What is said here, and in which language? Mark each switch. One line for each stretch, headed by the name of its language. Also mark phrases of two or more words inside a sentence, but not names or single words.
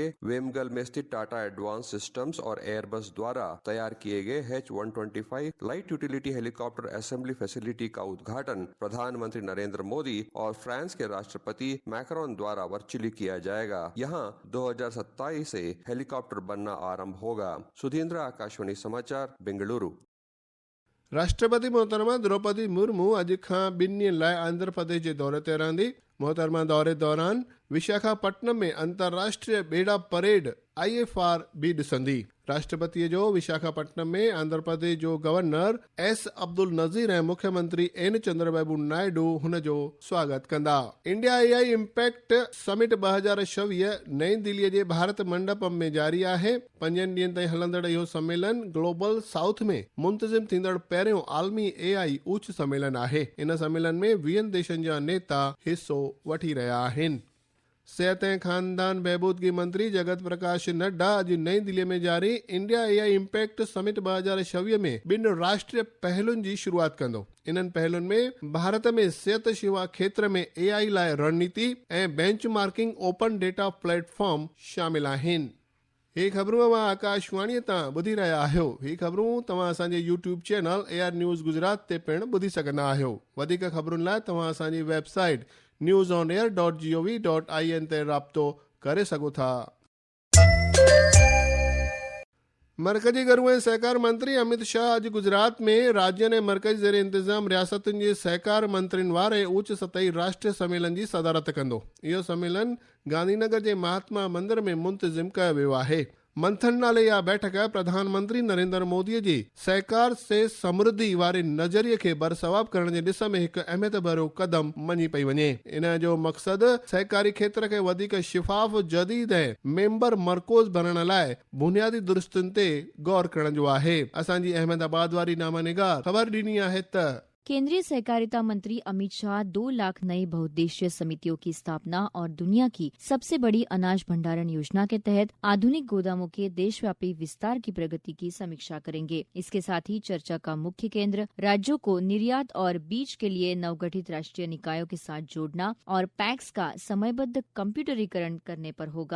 Hindi: वेमगल में स्थित टाटा एडवांस सिस्टम्स और एयरबस द्वारा तैयार किए गए H-125 लाइट यूटिलिटी हेलीकॉप्टर असेंबली फैसिलिटी का उद्घाटन प्रधानमंत्री नरेंद्र मोदी और फ्रांस के राष्ट्रपति मैक्रोन द्वारा वर्चुअली किया जाएगा। यहां 2027 से हेलीकॉप्टर बनना आरंभ होगा। सुधींद्र, आकाशवाणी समाचार, बेंगलुरु।
Sindhi: राष्ट्रपति मोहतरमा द्रौपदी मुर्मू अॼु खां 2 ॾींहनि लाइ आंध्र प्रदेश जे दौरे ते रहंदी। मोहतरमा दौरे दौरान विशाखापट्टनम में अंतर्राष्ट्रीय बेड़ा परेड IFR भी ॾिसंदी। राष्ट्रपतिअ जो विशाखापट्टनम में आंध्र प्रदेश जो गवर्नर S अब्दुल नज़ीर ऐं मुख्यमंत्री N चंद्रबाबू नायडू हुन जो स्वागत कंदा। इंडिया AI इम्पैक्ट समिट 2026 नई दिल्लीअ जे भारत मंडपम में जारी आहे। 5 ॾींहनि ताईं हलंदड़ इहो सम्मेलन
English: Global South
Sindhi: में मुंतज़िम थींदड़ पहिरियों आलमी AI उच्च सम्मेलन आहे। इन सम्मेलन में 20 देशनि जा नेता हिस्सो वठी रहिया आहिनि। सेहत ऐं खानदान बहबूदगी मंत्री जगत प्रकाश नड्डा अॼु नई दिल्लीअ में जारी इंडिया AI इम्पैक्ट समिट 2026 में 2 राष्ट्रीय पहलुनि जी शुरूआत कंदो। इन्हनि पहलुनि में भारत में सिहत शेवा खेत्र में AI लाइ रणनीति ऐं
English: benchmarking open data platform
Sindhi: शामिल आहिनि। ही ख़बरूं मां आकाशवाणीअ तां ॿुधी रहिया आहियो। ही ख़बरूं तव्हां असांजे YouTube चैनल AR न्यूज़ गुजरात ते पिणु ॿुधी सघंदा आहियो। वधीक ख़बरुनि लाइ तव्हां असांजी वेबसाइट newsonair.gov.in ते राब्तो करे सघो था। मरकजी घरू ऐं सहकार मंत्री अमित शाह अॼु गुजरात में राज्य ने मरकज़ी ज़ेर इंतज़ाम रियासतुनि जे सहकार मंत्रियुनि वारे उच्च सतही राष्ट्रीय सम्मेलन जी सदारत कंदो। इहो सम्मेलन गांधीनगर जे महात्मा मंदिर में मुंतज़िम कयो वियो आहे। मंथन नाले इहा बैठक प्रधानमंत्री नरेंद्र मोदी जी सहकार से समृद्धि वारे नज़रिए खे बरसवाब करण जे ॾिस में हिकु अहमियत भरियो कदम मञी पई वञे। इन जो मक़सदु सहकारी खेत्र खे वधीक शिफ़ाफ़, जदीद ऐं मेंबर मरकोज़ बणण लाइ बुनियादी दुरुस्तियुनि ते गौर करण जो आहे। असांजी अहमदाबाद वारी नामा निगार ख़बर ॾिनी आहे त
Hindi: केंद्रीय सहकारिता मंत्री अमित शाह 2 लाख नई बहुउद्देशीय समितियों की स्थापना और दुनिया की सबसे बड़ी अनाज भंडारण योजना के तहत आधुनिक गोदामों के देशव्यापी विस्तार की प्रगति की समीक्षा करेंगे। इसके साथ ही चर्चा का मुख्य केंद्र राज्यों को निर्यात और बीज के लिए नवगठित राष्ट्रीय निकायों के साथ जोड़ना और पैक्स का समयबद्ध कंप्यूटरीकरण करने पर होगा।